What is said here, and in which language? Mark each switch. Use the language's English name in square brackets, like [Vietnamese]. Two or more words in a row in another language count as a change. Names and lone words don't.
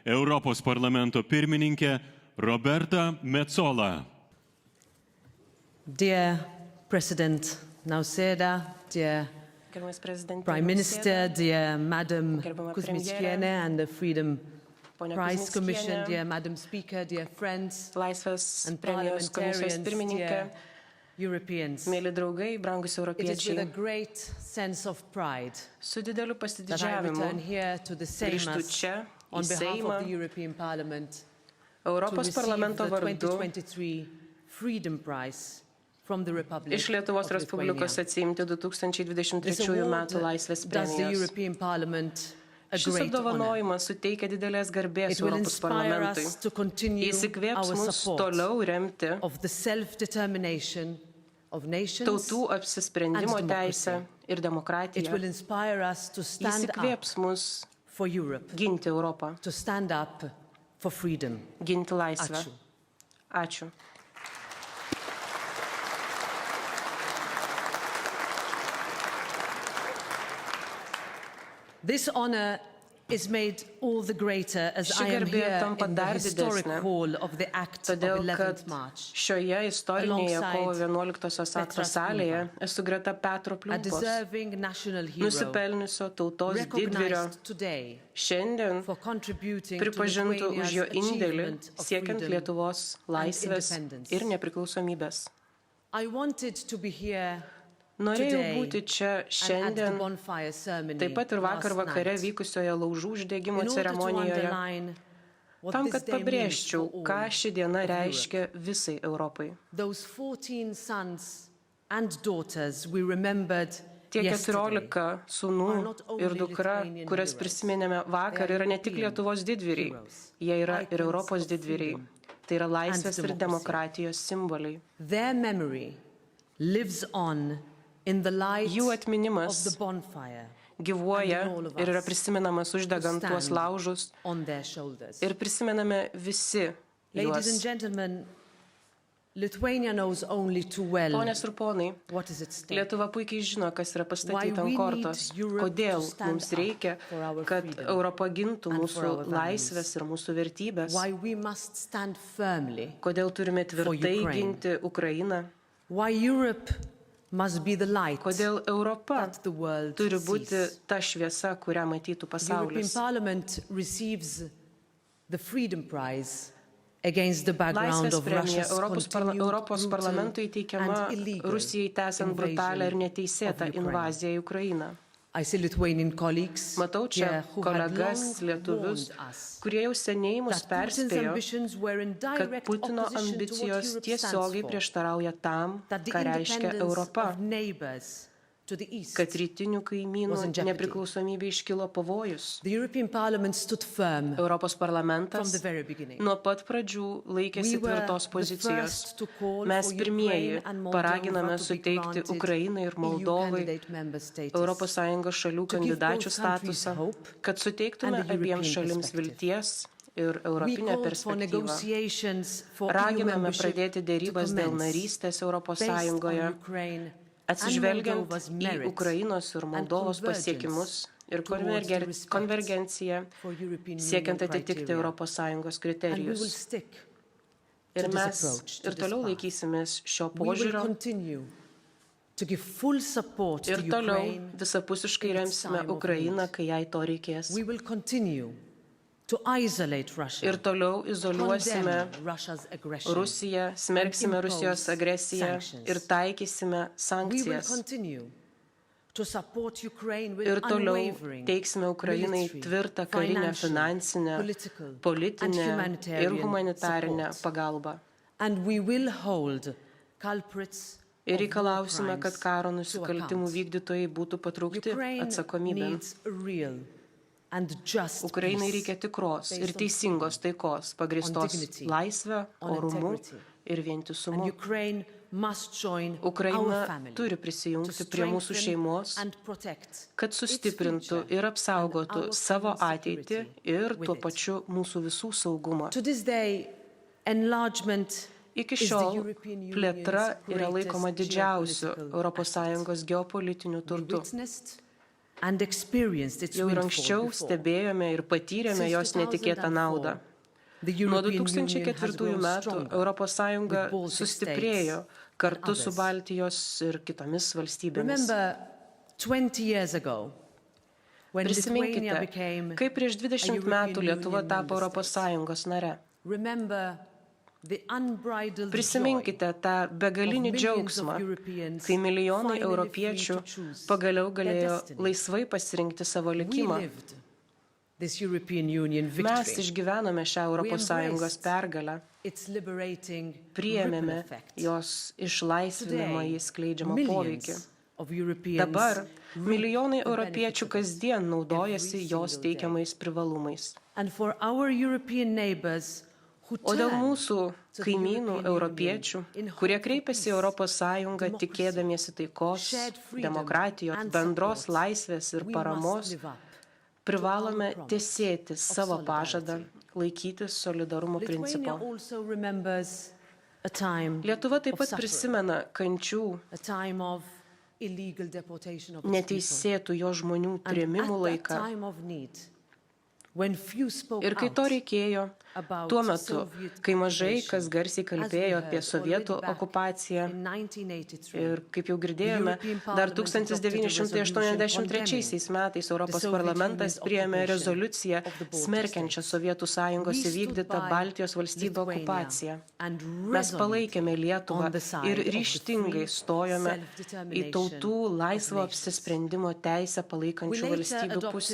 [Lithuanian] Europos parlamento pirmininkė Roberta Metsola. [English] Dear President Nausėda, dear Prime Minister, dear Madam Kuzmickiene and the Freedom Prize Commission, dear Madam Speaker, dear friends and parliamentarians, dear Europeans. [Lithuanian] Mėly draugai, brangus [English] It is with a [Lithuanian] europiečiai, [English] great sense of pride [Lithuanian] su dideliu [English] that I [Lithuanian] pasididžiavimu [English] return here to the [Lithuanian] grįžtu Seimas čia į [English] on behalf [Lithuanian] Seimą [English] of the European Parliament to [Lithuanian] Europos [English] receive [Lithuanian] parlamento [English] the [Lithuanian] vardu [English] 2023 Freedom Prize from the Republic [Lithuanian] iš Lietuvos [English] of Lithuania. [Lithuanian] Respublikos atsiimti [English] This 2023 award [Lithuanian] metų laisvės [English] does the [Lithuanian] premijos. [English] European Parliament a [Lithuanian] Šis [English] great honor. [Lithuanian] apdovanojimas suteikia didelės garbės [English] It will [Lithuanian] Europos [English] inspire [Lithuanian] parlamentui. [English] us to continue [Lithuanian] Jis įkvėps [English] our [Lithuanian] mus [English] support [Lithuanian] toliau remti [English] of the self-determination of nations. [Lithuanian] tautų apsisprendimo [English] and [Lithuanian] teisę ir [English] It [Lithuanian] demokratiją. [English] will inspire us to [Lithuanian] Jis [English] stand up [Lithuanian] įkvėps mus [English] for Europe, [Lithuanian] ginti Europą, [English] to stand up for freedom. [Lithuanian] ginti laisvę. Ačiū. Ačiū. [English] This honor is made all the greater as [Lithuanian] Ši [English] I am [Lithuanian] garbė [English] here [Lithuanian] tampa [English] in the [Lithuanian] dar [English] historic [Lithuanian] didesnė, [English] hall of the Act of [Lithuanian] Todėl, kad [English] 11th March, [Lithuanian] šioje istorinėje kovo [English] alongside [Lithuanian] 11-osios akto Petras salėje esu greta Petro [English] a Pliumpos, deserving national hero, [Lithuanian] nusipelniusio tautos didvyrio, [English] recognized today [Lithuanian] šiandien [English] for contributing to [Lithuanian] pripažintų už jo [English] Lithuania's [Lithuanian] indėlį [English] achievement of [Lithuanian] siekiant [English] freedom [Lithuanian] Lietuvos laisvės [English] independence. [Lithuanian] ir nepriklausomybės. [English] I wanted to be here [Lithuanian] Norėjau [English] today [Lithuanian] būti čia [English] and at the [Lithuanian] šiandien, [English] bonfire ceremony [Lithuanian] taip pat ir vakar [English] last [Lithuanian] vakare [English] night, [Lithuanian] vykusioje laužų uždegimo [English] in order to [Lithuanian] ceremonijoje, [English] underline what [Lithuanian] tam, [English] this [Lithuanian] kad [English] day means [Lithuanian] pabrėžčiau, [English] for all [Lithuanian] ką ši diena [English] of [Lithuanian] reiškia [English] Europe. [Lithuanian] visai Europai. [English] Those 14 sons and daughters we remembered [Lithuanian] Tie [English] yesterday [Lithuanian] 14 sūnų [English] are not only [Lithuanian] ir dukra, [English] Lithuanian [Lithuanian] kurias [English] heroes. [Lithuanian] prisiminėme vakar, [English] They are [Lithuanian] yra ne tik [English] European [Lithuanian] Lietuvos didvyriai, [English] heroes, [Lithuanian] jie yra ir [English] icons [Lithuanian] Europos [English] of [Lithuanian] didvyriai. [English] freedom [Lithuanian] Tai yra laisvės [English] and [Lithuanian] ir [English] democracy. [Lithuanian] demokratijos simboliai. [English] Their memory lives on in the light [Lithuanian] Jų atminimas [English] of the bonfire [Lithuanian] gyvuoja [English] and in all of [Lithuanian] ir yra [English] us [Lithuanian] prisionamas uždegant [English] who [Lithuanian] tuos [English] stand [Lithuanian] laužus [English] on their shoulders. [Lithuanian] ir prisimename visi [English] Ladies and [Lithuanian] juos. [English] gentlemen, Lithuania knows only too well [Lithuanian] Ponės ir ponai, [English] what is at stake. [Lithuanian] Lietuva puikiai žino, kas yra pastatyta [English] Why we [Lithuanian] ant kortos, [English] need Europe [Lithuanian] kodėl [English] to stand [Lithuanian] mums reikia, [English] up for our [Lithuanian] kad [English] freedom [Lithuanian] Europa gintų [English] and [Lithuanian] mūsų [English] for our values. [Lithuanian] laisvės ir mūsų vertybės, [English] Why we must stand firmly. [Lithuanian] kodėl turime tvirtai Ukraine. ginti Ukrainą, [English] Why Europe must be the light [Lithuanian] kodėl Europa [English] that the world [Lithuanian] turi būti [English] sees. [Lithuanian] ta šviesa, kurią matytų [English] The European [Lithuanian] pasaulis. [English] Parliament receives the Freedom Prize against the background [Lithuanian] Laisvės [English] of [Lithuanian] premija [English] Russia's [Lithuanian] Europos [English] continued [Lithuanian] parlamentui [English] brutal [Lithuanian] teikiama [English] and illegal [Lithuanian] Rusijai tęsiant brutalią ir [English] invasion [Lithuanian] neteisėtą [English] of Ukraine. [Lithuanian] invaziją į Ukrainą. [English] I see Lithuanian colleagues [Lithuanian] Matau čia [English] here who had [Lithuanian] kolegas [English] long [Lithuanian] lietuvius, [English] warned us [Lithuanian] kurie jau seniai mus [English] that Putin's [Lithuanian] perspėjo, [English] ambitions were in [Lithuanian] kad [English] direct [Lithuanian] Putino [English] opposition to what [Lithuanian] ambicijos [English] Europe [Lithuanian] tiesiogiai [English] stands for. [Lithuanian] prieštarauja tam, [English] That the [Lithuanian] ką reiškia [English] independence [Lithuanian] Europa, [English] of neighbors to the east. [Lithuanian] kad rytinių kaimynų [English] was in jeopardy. [Lithuanian] nepriklausomybė iškilo pavojus. [English] The European Parliament stood firm [Lithuanian] Europos [English] from [Lithuanian] parlamentas [English] the very beginning. [Lithuanian] nuo pat pradžių laikėsi [English] We were [Lithuanian] tvirtos [English] the [Lithuanian] pozicijos. [English] first to call [Lithuanian] Mes [English] for [Lithuanian] pirmieji [English] Ukraine and Moldova [Lithuanian] paraginame [English] to be [Lithuanian] suteikti [English] granted [Lithuanian] Ukrainai ir EU Moldovai [English] candidate member status. [Lithuanian] ES šalių [English] To give [Lithuanian] kandidačių [English] both countries [Lithuanian] statusą, [English] hope [Lithuanian] kad suteiktume [English] and a [Lithuanian] abiems [English] European [Lithuanian] šalims [English] perspective. [Lithuanian] vilties ir [English] We [Lithuanian] europinę [English] called for [Lithuanian] perspektyvą. [English] negotiations for EU [Lithuanian] Raginame [English] membership [Lithuanian] pradėti [English] to [Lithuanian] dėrybas dėl [English] commence [Lithuanian] narystės Europos [English] based on [Lithuanian] Sąjungoje, Ukraine atsižvelgiant [English] and Moldova's [Lithuanian] į [English] merit [Lithuanian] Ukrainos ir Moldovos [English] and [Lithuanian] pasiekimus ir [English] towards the respect [Lithuanian] konvergenciją, [English] for European [Lithuanian] siekiant [English] Union [Lithuanian] atitikti [English] criteria. [Lithuanian] ES [English] And we will [Lithuanian] kriterijus. [English] stick [Lithuanian] Ir [English] to this [Lithuanian] mes [English] approach, to [Lithuanian] ir [English] this [Lithuanian] toliau [English] path. [Lithuanian] laikysimės šio [English] We will [Lithuanian] požiūrio [English] continue to give full support to [Lithuanian] ir toliau Ukraine. visapusiškai [English] in its [Lithuanian] remsime [English] time of [Lithuanian] Ukrainą, [English] need. [Lithuanian] kai jai to reikės. [English] We will continue to isolate Russia, [Lithuanian] Ir toliau izoliuosime [English] condemn Russia's aggression. [Lithuanian] Rusiją, smerksime [English] and [Lithuanian] Rusijos [English] impose [Lithuanian] agresiją [English] sanctions. [Lithuanian] ir taikysime [English] We will [Lithuanian] sankcijas. [English] continue to support Ukraine with [Lithuanian] Ir toliau [English] unwavering [Lithuanian] teiksime Ukrainai [English] military, [Lithuanian] tvirtą karinę, [English] financial, [Lithuanian] finansinę, [English] political, and [Lithuanian] politinę ir [English] humanitarian [Lithuanian] humanitarinę [English] support. [Lithuanian] pagalbą. [English] And we will hold culprits [Lithuanian] Ir [English] of war [Lithuanian] reikalausime, kad [English] crimes [Lithuanian] karo [English] to [Lithuanian] nusikaltimų [English] account. [Lithuanian] vykdytojai būtų patraukti Ukraine atsakomybėn. [English] needs a real and just [Lithuanian] Ukrainai [English] peace [Lithuanian] reikia tikros ir [English] based on [Lithuanian] teisingos taikos, pagristos [English] dignity, [Lithuanian] laisvę, [English] on [Lithuanian] orumu [English] integrity. [Lithuanian] ir [English] And [Lithuanian] vientisumu. [English] Ukraine must join [Lithuanian] Ukraina [English] our family [Lithuanian] turi [English] to [Lithuanian] prisijungti prie mūsų [English] strengthen [Lithuanian] šeimos, [English] and protect [Lithuanian] kad [English] its [Lithuanian] sustiprintų [English] future [Lithuanian] ir apsaugotų [English] and our [Lithuanian] savo [English] common [Lithuanian] ateitį [English] security [Lithuanian] ir [English] with [Lithuanian] tuo [English] it. [Lithuanian] pačiu mūsų visų saugumą. [English] To this day, enlargement [Lithuanian] Iki [English] is the [Lithuanian] šiol [English] European Union's [Lithuanian] plėtra yra laikoma [English] greatest [Lithuanian] didžiausiu [English] geopolitical [Lithuanian] ES geopolitiniu [English] We [Lithuanian] turtu. [English] witnessed and experienced its [Lithuanian] Jau ir [English] windfall [Lithuanian] anksčiau [English] before. [Lithuanian] stebėjome ir patyrėme jos netikėtą naudą. Nuo 2004 metų ES sustiprėjo kartu su Baltijos ir kitomis valstybėmis. [English] Remember 20 years ago, when Lithuania [Lithuanian] Prisiminkite, [English] became [Lithuanian] kaip prieš 20 metų Lietuva [English] Union [Lithuanian] tapo [English] member state. [Lithuanian] ES nare. [English] Remember the unbridled joy [Lithuanian] Prisiminkite tą begalinį džiaugsmą, kai milijonai europiečių pagaliau galėjo laisvai pasirinkti savo [English] we [Lithuanian] likimą. [English] lived this European Union [Lithuanian] Mes [English] victory. [Lithuanian] išgyvenome šią ES pergalę, [English] Its liberating ripple [Lithuanian] priėmėme [English] effect. [Lithuanian] jos išlaisvinimą į skleidžiamą poveikį. [English] Millions of Europeans [Lithuanian] Dabar milijonai [English] reap the [Lithuanian] europiečių [English] benefit [Lithuanian] kasdien naudojasi [English] every [Lithuanian] jos [English] single day. [Lithuanian] teikiamais privalumais. [English] And for our European neighbors who [Lithuanian] O dėl [English] turn [Lithuanian] mūsų [English] to the [Lithuanian] kaimynų [English] European [Lithuanian] europiečių, [English] Union in [Lithuanian] kurie [English] hope of [Lithuanian] kreipiasi į ES tikėdamiesi taikos, [English] shared freedom [Lithuanian] demokratijos, [English] and [Lithuanian] bendros [English] support, [Lithuanian] laisvės ir [English] we [Lithuanian] paramos, [English] must live up [Lithuanian] privalome [English] to our promise [Lithuanian] tesėti [English] of [Lithuanian] savo pažadą, [English] solidarity. [Lithuanian] laikytis solidarumo Lithuania principo. [English] also remembers a time [Lithuanian] Lietuva taip [English] of [Lithuanian] pat [English] suffering, [Lithuanian] prisimena kančių, [English] a time of illegal deportation of its people. [Lithuanian] neteisėtų jo žmonių [English] And [Lithuanian] trėmimų [English] at that [Lithuanian] laiką. [English] time of need, when few spoke [Lithuanian] Ir kai to [English] out [Lithuanian] reikėjo, [English] about [Lithuanian] tuo metu, [English] Soviet [Lithuanian] kai mažai [English] occupation, [Lithuanian] kas garsiai [English] as we [Lithuanian] kalbėjo apie [English] heard [Lithuanian] sovietų [English] already back [Lithuanian] okupaciją, [English] in 1983, [Lithuanian] ir kaip jau girdėjome, dar 1983 metais Europos parlamentas priėmė rezoliuciją smerkiančią Sovietų Sąjungos įvykdytą Baltijos valstybių okupaciją. Mes palaikėme Lietuvą ir ryžtingai stojome į tautų laisvo apsisprendimo teisę palaikančių valstybių pusę.